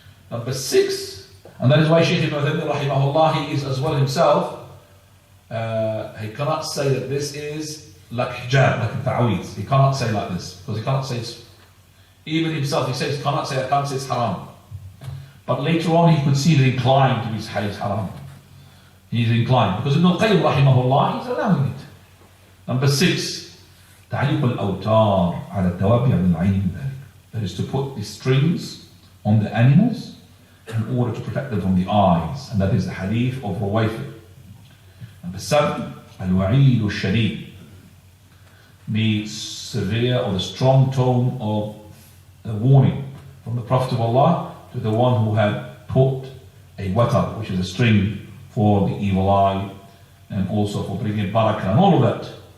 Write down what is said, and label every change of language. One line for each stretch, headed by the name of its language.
English: Number 6, and that is why Shaykh ibn Uthaymin rahimahullah, he is as well himself, he cannot say that this is like hijab, like At-Tawheed. He cannot say like this, because he cannot say it's, even himself he says, I can't say it's haram. But later on he could see the inclined to be haram. He's inclined, because Ibn al-Qayyim rahimahullah, he's allowing it. Number 6,
Arabic: تعليق الأوتار على التوابع من العين من ذلك.
English: That is to put the strings on the animals in order to protect them from the eyes, and that is the hadith of Ruwayfi. Number 7, Al-Wa'id al-Shadid, the severe or the strong tone of a warning from the Prophet of Allah to the one who had put a watar, which is a string for the evil eye, and also for bringing barakah and all of that.